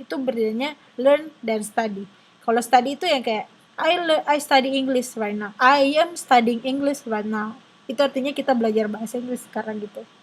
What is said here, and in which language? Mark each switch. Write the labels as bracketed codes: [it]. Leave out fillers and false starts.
[id] Itu bedanya learn dan study. Kalau [en] study [id] itu yang kayak [en] I study English right now. I am studying English right now. [id] Itu artinya kita belajar bahasa Inggris sekarang gitu.